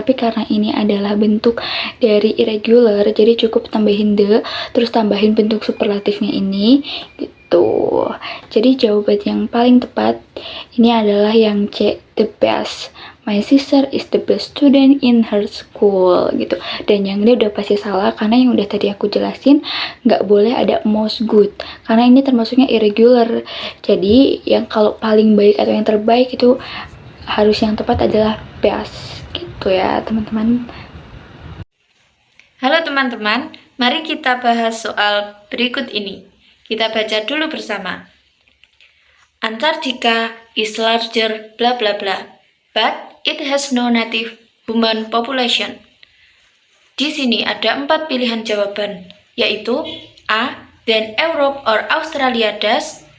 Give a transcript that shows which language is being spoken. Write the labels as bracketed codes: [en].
[id] Tapi karena ini adalah bentuk dari irregular, jadi cukup tambahin the, terus tambahin bentuk superlatifnya ini gitu. Jadi jawaban yang paling tepat ini adalah yang C, the best. [en] My sister is the best student in her school gitu. [id] Dan yang ini udah pasti salah, karena yang udah tadi aku jelasin nggak boleh ada most good, karena ini termasuknya irregular. Jadi yang kalau paling baik atau yang terbaik itu harus yang tepat adalah best gitu ya teman-teman. Halo teman-teman, mari kita bahas soal berikut ini. Kita baca dulu bersama. [en] Antarctica is larger bla bla bla, but it has no native human population. [id] Di sini ada 4 pilihan jawaban, yaitu A. [en] Then Europe or Australia does.